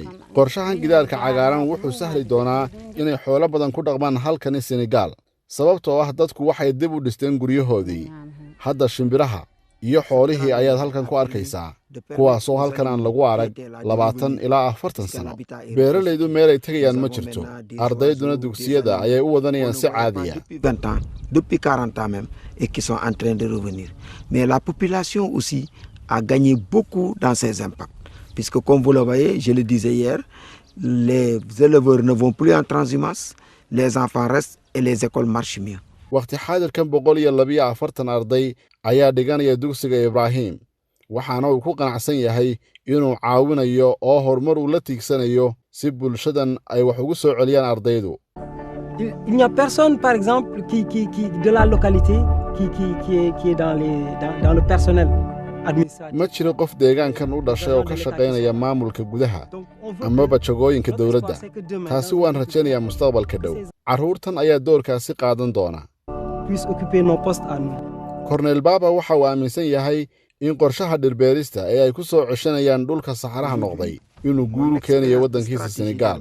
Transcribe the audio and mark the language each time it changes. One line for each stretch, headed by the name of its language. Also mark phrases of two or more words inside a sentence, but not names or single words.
Somali: qorshahan gidaarka cagaaran wuxuu sahli doonaa inay xoolo badan ku dhaqmaan halkani Senegal sababtoo ah dadku waxay dib u dhisteen guryahoodii. hadda shimbiraha iyo xoolihii ayaad halkan ku arkaysaa kuwaasoo halkan aan lagu arag 20 ilaa 40 sano. beeralaydu meelay tegayaan ma jirto. ardayduna dugsiyada ayay u wadanayaan si caadiya.
French: Depuis 40 ans même et qui sont en train de revenir. Mais la population aussi a gagné beaucoup dans ces impacts. Puisque comme vous le voyez, je le disais hier, les éleveurs ne vont plus en transhumance, les enfants restent et les écoles marchent mieux.
Somali: waqti xaadirkan 142 arday ayaa dhiganaya dugsiga Ibrahim waxaana uu ku qanacsan yahay inuu caawinayo oo horumar uu la tiigsanayo si bulshadan ay wax ugu soo celiyaan ardaydu.
French: Il n'y a personne, par exemple, de la localité qui est dans le personnel administratif.
Somali: ma jiro qof deegaankan u dhashay oo ka shaqaynaya maamulka gudaha amaba jagooyinka dawladda. taasi waan rajaynayaa mustaqbalka dhow. carruurtan ayaa doorkaasi qaadan doona. Cornel Baba waxa uu aaminsan yahay in qorshaha dhirbeerista ee ay ku soo ceshanayaan dhulka saxaraha noqday inuu guul u keenayo waddankiisa Senegal.